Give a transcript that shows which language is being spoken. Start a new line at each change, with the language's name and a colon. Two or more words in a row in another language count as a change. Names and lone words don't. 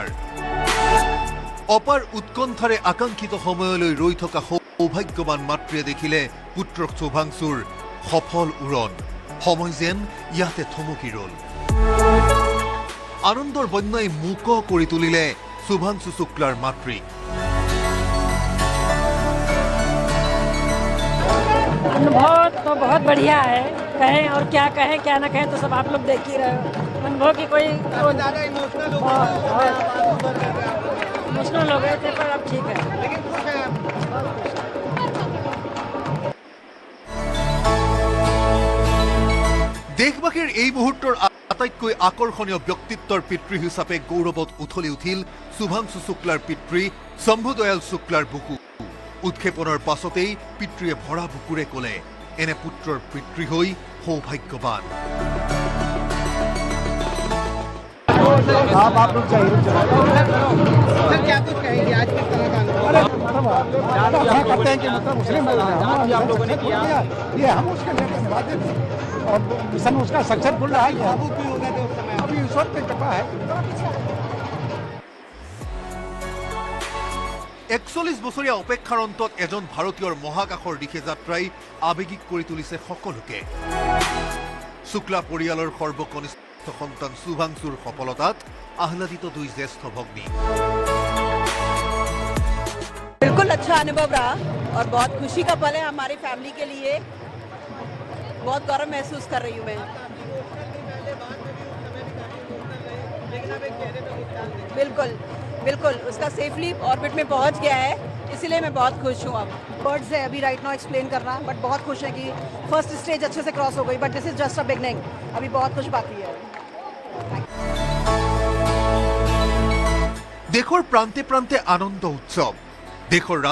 Assamese: অপাৰ উৎকণ্ঠাৰে আকাংক্ষিত সময়লৈ ৰৈ থকা সৌভাগ্যৱান মাতৃয়ে দেখিলে পুত্ৰ শুভাংশুৰ সফল উৰণ। সময় যেন ইয়াতে থমকি ৰল। আনন্দৰ বন্যাই মুক কৰি তুলিলে শুভাংশু শুক্লাৰ মাতৃক।
Hindi: अनुभव तो बहुत बढ़िया है, कहें और क्या कहें क्या ना कहें तो सब आप लोग देख ही रहे हो। अनुभव की कोई इमोशनल हो गए थे पर अब ठीक है।
Assamese: দেশবাসীৰ এই মুহূৰ্তৰ আটাইতকৈ আকৰ্ষণীয় ব্যক্তিত্বৰ পিতৃ হিচাপে গৌৰৱত উথলি উঠিল শুভাংশু শুক্লাৰ পিতৃ শম্ভুদয়াল শুক্লাৰ বুকু। উৎক্ষেপনৰ পাছতেই পিতৃয়ে ভৰা বুকুৰে ক'লে, এনে পুত্ৰৰ পিতৃ হৈ সৌভাগ্যৱান।
Hindi: और मिशन उसका सक्सेसफुल रहा है। अभी ईश्वर की कृपा है।
Assamese: 41 বছৰীয়া অপেক্ষাৰ অন্তত এজন ভাৰতীয়ৰ মহাকাশৰ দিশে যাত্ৰাই আৱেগিক কৰি তুলিছে সকলোকে। শুক্লা পৰিয়ালৰ সৰ্বকনিষ্ঠ সন্তান শুভাংশুৰ সফলতাত আহ্লাদিত দুই জ্যেষ্ঠ ভগ্নী।
Hindi: बिल्कुल अच्छा अनुभव रहा और बहुत खुशी का पल है हमारी फैमिली के लिए। बहुत गौरव महसूस कर रही हूँ मैं। बिल्कुल बिल्कुल उसका
English: safely orbit
Hindi: में पहुंच गया है, इसीलिए मैं बहुत खुश हूँ। अब वर्ड्स है अभी
English: right now explain
Hindi: करना, बट बहुत खुश है कि
English: first stage
Hindi: अच्छे से क्रॉस हो गई,
English: but this is just a beginning.
Hindi: अभी बहुत कुछ बाकी है।
Assamese: দেশৰ প্ৰান্তে প্ৰান্তে আনন্দ উৎসৱ। দেশৰ